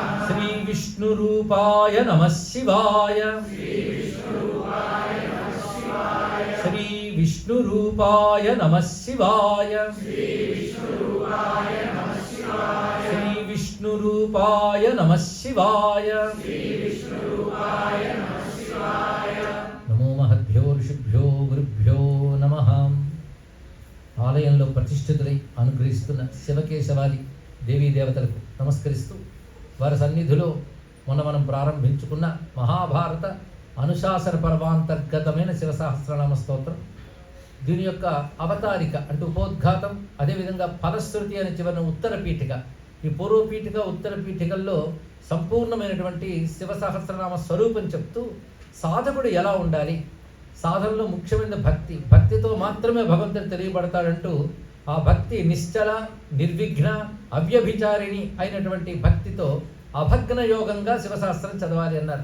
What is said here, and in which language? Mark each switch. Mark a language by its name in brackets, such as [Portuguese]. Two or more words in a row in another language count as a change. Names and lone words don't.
[Sanskrit] श्री विष्णुरूपाय नमः शिवाय श्री विष्णुरूपाय नमः शिवाय श्री विष्णुरूपाय नमः शिवाय। नमो महद्भ्यो ऋषिभ्यो गुरुभ्यो नमः। [Telugu] ఆలయంలో ప్రతిష్ఠితులై అనుగ్రహిస్తున్న శివకేశవాది దేవీ దేవతలకు నమస్కరిస్తూ వారి సన్నిధిలో మనం ప్రారంభించుకున్న మహాభారత అనుశాసన పర్వాంతర్గతమైన శివసహస్రనామ స్తోత్రం, దీని యొక్క అవతారిక అంటే ఉపోద్ఘాతం, అదేవిధంగా ఫలశ్రుతి అనే చివరిన ఉత్తర పీఠిక, ఈ పూర్వపీఠిక ఉత్తర పీఠికల్లో సంపూర్ణమైనటువంటి శివసహస్రనామ స్వరూపం చెప్తూ సాధకుడు ఎలా ఉండాలి, సాధనలో ముఖ్యమైన భక్తి, భక్తితో మాత్రమే భగవంతుడు తెలియబడతాడంటూ ఆ భక్తి నిశ్చల నిర్విఘ్న అవ్యభిచారిణి అయినటువంటి భక్తితో అభగ్న యోగంగా శివశాస్త్రం చదవాలి అన్నారు.